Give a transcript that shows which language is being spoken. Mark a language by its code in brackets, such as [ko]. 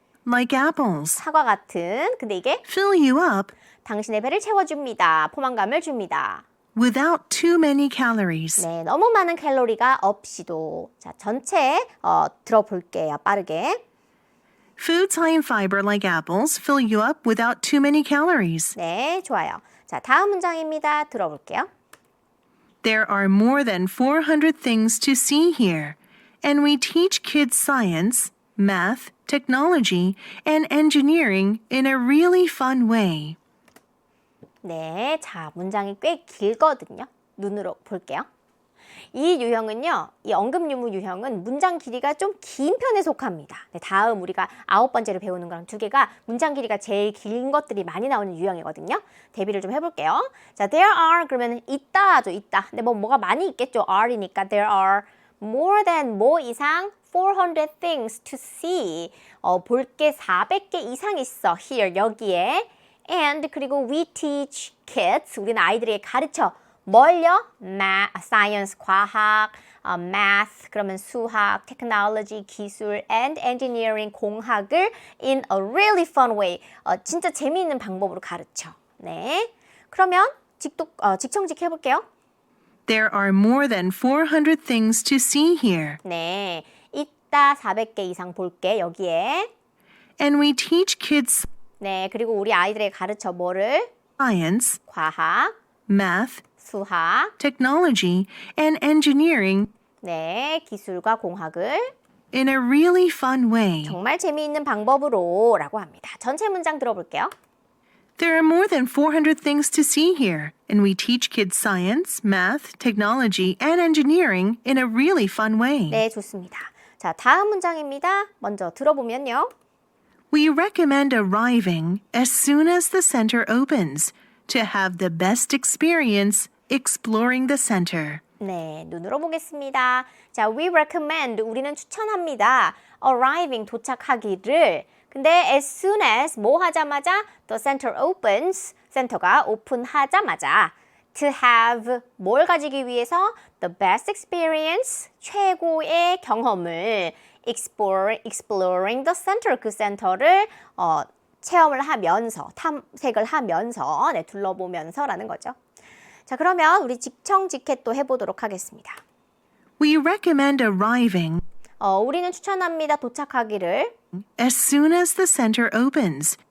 [en] like apples, [ko] 사과 같은, 근데 이게 [en] fill you up [ko] 당신의 배를 채워줍니다. 포만감을 줍니다. [en] without too many calories. [ko] 네, 너무 많은 칼로리가 없이도. 자, 전체 들어볼게요. 빠르게. [en] Foods high in fiber, like apples, fill you up without too many calories. [ko] 네, 좋아요. 자, 다음 문장입니다. 들어볼게요. [en] There are more than 400 things to see here, and we teach kids science, math, technology, and engineering in a really fun way. [ko] 네, 자, 문장이 꽤 길거든요. 눈으로 볼게요. 이 유형은요, 이 언급유무 유형은 문장 길이가 좀 긴 편에 속합니다. 네, 다음 우리가 9번째로 배우는 거랑 2개가 문장 길이가 제일 긴 것들이 많이 나오는 유형이거든요. 대비를 좀 해볼게요. 자, [en] there are [ko] 그러면 있다죠, 있다. 근데 뭐가 많이 있겠죠. are이니까 [en] there are more than [ko] 뭐 이상 [en] 400 things to see. [ko] 볼 게 400개 이상 있어. [en] Here, [ko] 여기에. [en] And [ko] 그리고 [en] we teach kids. [ko] 우리는 아이들에게 가르쳐. 뭘요? [en] Science, [ko] 과학, [en] math, [ko] 그러면 수학, [en] technology, [ko] 기술, [en] and engineering, [ko] 공학을 [en] in a really fun way. [ko] 진짜 재미있는 방법으로 가르쳐. 네. 그러면 직청직 해볼게요. [en] There are more than 400 things to see here. [ko] 네. 이따 400개 이상 볼게, 여기에. [en] And we teach kids [ko] 네. 그리고 우리 아이들에게 가르쳐 뭐를? [en] science, [ko] 과학, [en] math, [ko] 수학, [en] technology, and engineering [ko] 네. 기술과 공학을 [en] in a really fun way. [ko] 정말 재미있는 방법으로 라고 합니다. 전체 문장 들어볼게요. [en] There are more than 400 things to see here, and we teach kids science, math, technology, and engineering in a really fun way. [ko] 네, 좋습니다. 자, 다음 문장입니다. 먼저 들어보면요. [en] We recommend arriving as soon as the center opens to have the best experience exploring the center. [ko] 네, 눈으로 보겠습니다. 자, [en] we recommend, [ko] 우리는 추천합니다. [en] arriving, [ko] 도착하기를. 근데 [en] as soon as, [ko] 뭐 하자마자 [en] the center opens, [ko] 센터가 오픈하자마자 [en] to have, [ko] 뭘 가지기 위해서 [en] the best experience, [ko] 최고의 경험을 [en] exploring the center, [ko] 그 센터를 체험을 하면서, 탐색을 하면서, 네, 둘러보면서라는 거죠. 자, 그러면 우리 직청직해 또 해보도록 하겠습니다. [en] We recommend arriving [ko] 우리는 추천합니다. 도착하기를. [en] as soon as the center opens